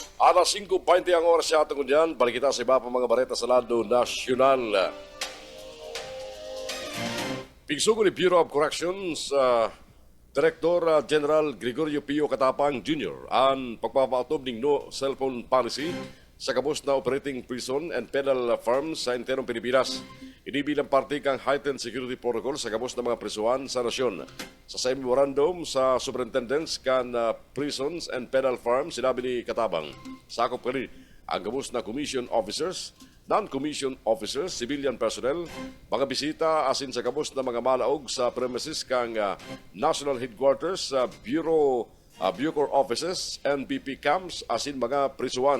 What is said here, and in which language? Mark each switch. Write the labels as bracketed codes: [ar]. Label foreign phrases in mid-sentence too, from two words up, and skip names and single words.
[bik] Alas 5:20 ang oras sa atin dyan. Balik kita sa iba pa mga bareta sa lado nasyonal. Pigsugo ni Bureau of Corrections, Director General Gregorio Pio Katapang Jr. ang pagpapautob ng [en] no cellphone policy [bik] sa kabus na [en] operating prison and penal farms [bik] sa interong Pilipinas. Inibilang parte kang [en] heightened security protocol [bik] sa kabus na mga prisuhan sa nasyon. Sa [en] same memorandum [bik] sa Superintendents kan Prisons and Penal Farms, sinabi ni Katabang, sakop kali ang kabus na [en] commission officers, non-commissioned officers, civilian personnel, [bik] mga bisita asin sa kabus na mga malaog sa premises kang National Headquarters, Bureau Offices, NPP camps, asin mga prisuan.